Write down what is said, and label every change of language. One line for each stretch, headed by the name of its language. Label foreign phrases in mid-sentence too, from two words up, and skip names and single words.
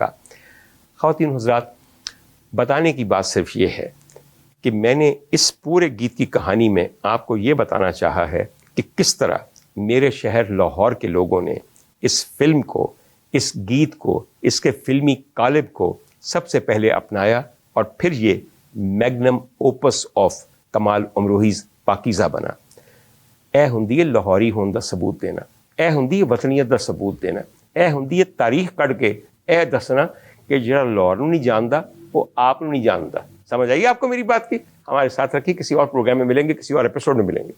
Urdu: خواتین حضرات، بتانے کی بات صرف یہ ہے کہ میں نے اس پورے گیت کی کہانی میں آپ کو یہ بتانا چاہا ہے کہ کس طرح میرے شہر لاہور کے لوگوں نے اس فلم کو، اس گیت کو، اس کے فلمی قالب کو سب سے پہلے اپنایا، اور پھر یہ
English: magnum opus of
Urdu: کمال امروہیز پاکیزہ بنا.
Punjabi: اے ہندی لاہوری ہون دا ثبوت دینا، اے ہندی وطنیت دا ثبوت دینا، اے ہندی تاریخ کڑھ کے اے دسنا کہ جڑا لاہور نوں نہیں جاندا وہ آپ نوں نہیں جاندا.
Urdu: سمجھ آئیے آپ کو میری بات کی؟ ہمارے ساتھ رکھیے، کسی اور پروگرام میں ملیں گے، کسی اور ایپیسوڈ میں ملیں گے.